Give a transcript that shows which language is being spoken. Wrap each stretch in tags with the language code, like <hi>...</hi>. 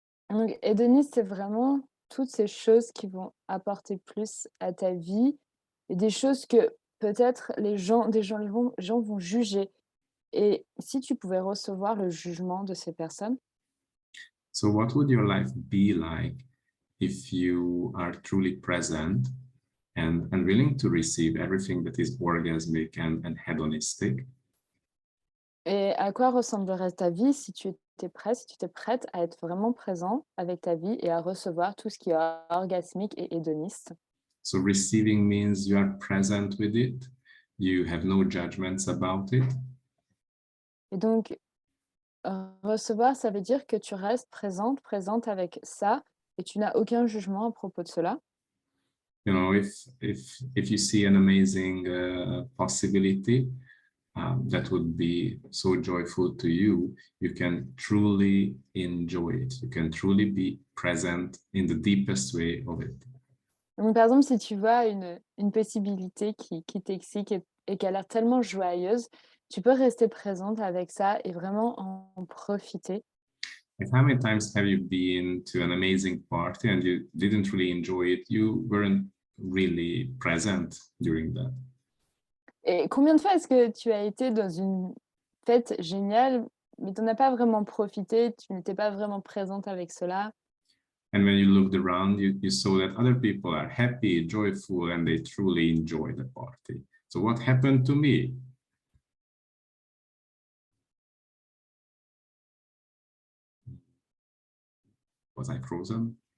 <fr>Donc, hédoniste, c'est vraiment toutes ces choses qui vont apporter plus à ta vie et des choses que peut-être les gens vont juger. Et si tu pouvais recevoir le jugement de ces personnes,</fr> <en>So what would your life be like if you are truly present and willing to receive everything that is orgasmic and hedonistic?</en> <fr>et à quoi ressemblerait ta vie si tu étais prêt, si tu étais prête à être vraiment présent avec ta vie et à recevoir tout ce qui est orgasmique et hédoniste?</fr> <en>So receiving means you are present with it, you have no judgments about it.</en> <fr>Et donc, recevoir, ça veut dire que tu restes présente avec ça et tu n'as aucun jugement à propos de cela.</fr> <en>You know, if you see an amazing possibility that would be so joyful to you, you can truly enjoy it. You can truly be present in the deepest way of it.</en> <fr>Donc, par exemple, si tu vois une possibilité qui t'excite et qui a l'air tellement joyeuse, tu peux rester présente avec ça et vraiment en profiter.</fr> <en>Like how many times have you been to an amazing party and you didn't really enjoy it? You weren't really present during that.</en> <fr>Et combien de fois est-ce que tu as été dans une fête géniale, mais tu n'en as pas vraiment profité, tu n'étais pas vraiment présente avec cela?</fr> <en>And when you looked around, you saw that other people are happy, joyful, and they truly enjoy the party. So what happened to me? Was I frozen?</en>